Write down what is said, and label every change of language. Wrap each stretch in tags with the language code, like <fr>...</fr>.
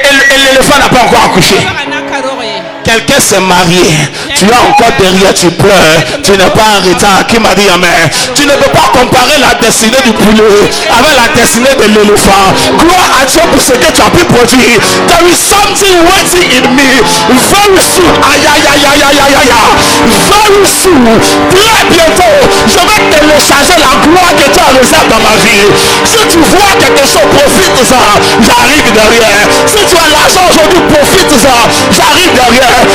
<fr>Et l'éléphant n'a pas encore accouché. Quelqu'un s'est marié, tu es encore derrière, tu pleures, tu n'es pas en retard. Qui m'a dit amen? Tu ne peux pas comparer la destinée du poulet avec la destinée de l'éléphant. Gloire à Dieu pour ce que tu as pu produire.</fr> <en>There is something waiting in me. Very soon,</en> <fr>aïe aïe aïe aïe aïe aïe aïe. Very soon, très bientôt, je vais télécharger la gloire que tu as réservée dans ma vie. Si tu vois quelque chose, profite-en, j'arrive derrière. Si tu as l'argent aujourd'hui, profite-en, j'arrive derrière.</fr>